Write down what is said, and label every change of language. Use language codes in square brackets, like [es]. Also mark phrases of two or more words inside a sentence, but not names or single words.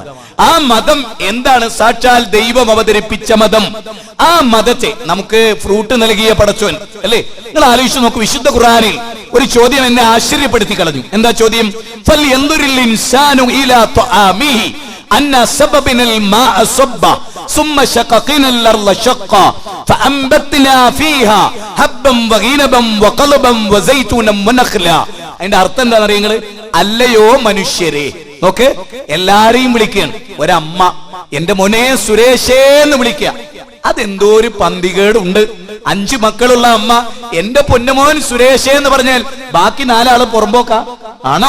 [ml] ആ മതം എന്താണ്? സാക്ഷാൽ ദൈവം അവതരിപ്പിച്ച മതം. ആ മതത്തെ നമുക്ക് ഫ്രൂട്ട് നൽകിയ പടച്ചോൻ അല്ലേ? നിങ്ങൾ ആലോചിച്ചു നോക്കൂ. വിശുദ്ധ ഖുർആനിൽ ഒരു ചോദ്യം എന്നെ ആശ്ചര്യപ്പെടുത്തി കളഞ്ഞു. എന്താ ചോദ്യം? [ar] فلينظر الإنسان إلى طعامه أنا صببنا الماء صبا ثم شققنا الارض شقا فانبتنا فيها حبا وعنبا وقلبا وزيتونا ونخلا. [ml] അതിന്റെ അർത്ഥം എന്താണെന്ന് അറിയോ നിങ്ങൾ? അല്ലയോ മനുഷ്യരെ. നോക്ക്, എല്ലാരെയും വിളിക്കുകയാണ്. ഒരമ്മ എന്റെ മോനെ സുരേഷേ എന്ന് വിളിക്കുക. അതെന്തോ ഒരു പന്തികേടുണ്ട്. 5 മക്കളുള്ള അമ്മ എന്റെ പൊന്നുമോൻ സുരേഷേ എന്ന് പറഞ്ഞാൽ ബാക്കി 4 ആള് പുറമ്പോക്ക ആണോ?